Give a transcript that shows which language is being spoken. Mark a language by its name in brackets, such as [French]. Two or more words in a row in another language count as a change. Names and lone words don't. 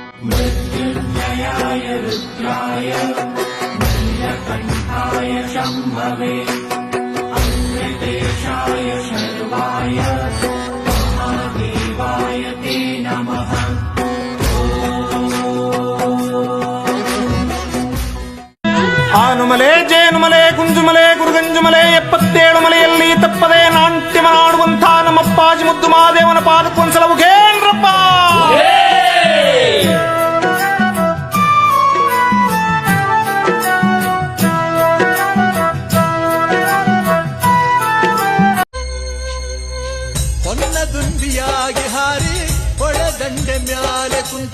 [Sanskrit] मृत्युञ्जयाय रुद्राय नीलकण्ठाय शम्भवे अमृतेशाय शर्वाय महादेवाय ते नमः। [Kannada] ಆನುಮಲೆ ಜೇನುಮಲೆ ಗುಂಜುಮಲೆ ಗುರುಗಂಜುಮಲೆ 77 ಮಲೆಯಲ್ಲಿ ತಪ್ಪದೆ ನಾಟ್ಯ ಮಾಡುವಂಥ ನಮ್ಮಪ್ಪಾಜಿ ಮುದ್ದು ಮಹಾದೇವನ ಪಾದಕ್ಕೊಂದ್ಸಲ ಉಗೇನ್ರಪ್ಪ. ಹೊನ್ನ ದುಂಬಿಯಾಗಿ ಹಾರಿ ಹೊಳೆದಂಡೆ ಮ್ಯಾಲೆ ಕುಂತ,